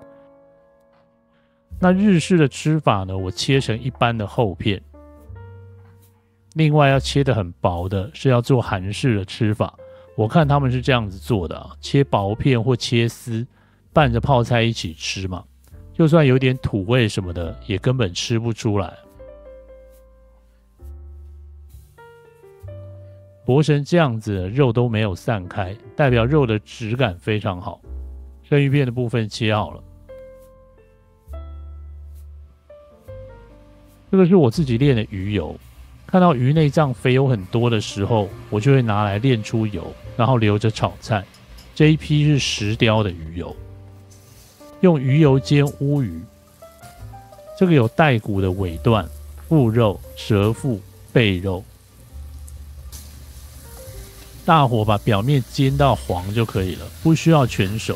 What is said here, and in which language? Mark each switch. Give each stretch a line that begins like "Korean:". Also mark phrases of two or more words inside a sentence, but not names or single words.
Chinese: 那日式的吃法呢，我切成一般的厚片，另外要切得很薄的是要做韓式的吃法，我看他們是這樣子做的啊，切薄片或切絲，拌着泡菜一起吃嘛，就算有點土味什麼的，也根本吃不出來。薄成這樣子，肉都沒有散開，代表肉的質感非常好。生魚片的部分切好了。這個是我自己煉的魚油，看到魚內臟肥油很多的時候，我就會拿來煉出油，然後留着炒菜。這一批是石雕的魚油，用魚油煎烏魚。這個有帶骨的尾段、腹肉、舌腹、背肉，大火把表面煎到黃就可以了，不需要全熟。